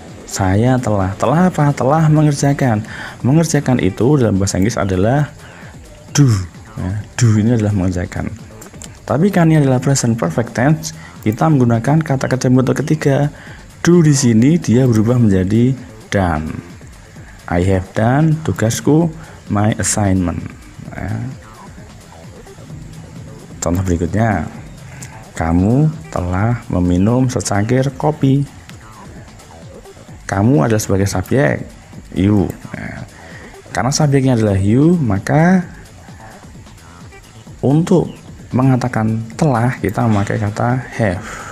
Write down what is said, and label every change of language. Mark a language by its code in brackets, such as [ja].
[id] Saya telah apa? Telah mengerjakan. Mengerjakan itu dalam bahasa Inggris adalah do. Ya, do ini adalah mengerjakan. Tapi kan ini adalah present perfect tense, kita menggunakan kata kerja bentuk ketiga. Do di sini dia berubah menjadi done. [en] I have done [id] tugasku, [en] my assignment. [id] Ya. Contoh berikutnya, kamu telah meminum secangkir kopi. Kamu adalah sebagai subjek, you. Ya. Karena subjeknya adalah you, maka untuk mengatakan telah kita memakai kata have.